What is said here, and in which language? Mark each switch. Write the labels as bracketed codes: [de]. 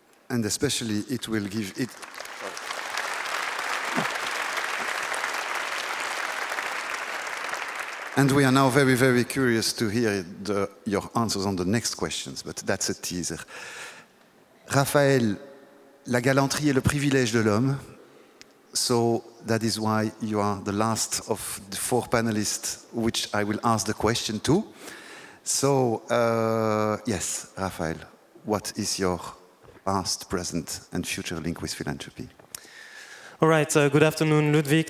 [en] And especially it will give it. And we are now very, very curious to hear your answers on the next questions, but that's a teaser. [fr] Raphaël, la galanterie est le privilège de l'homme. [en] So that is why you are the last of the 4 panelists, which I will ask the question to. So, yes, Raphaël, what is your past, present, and future link with philanthropy? All right, good afternoon, Ludwig.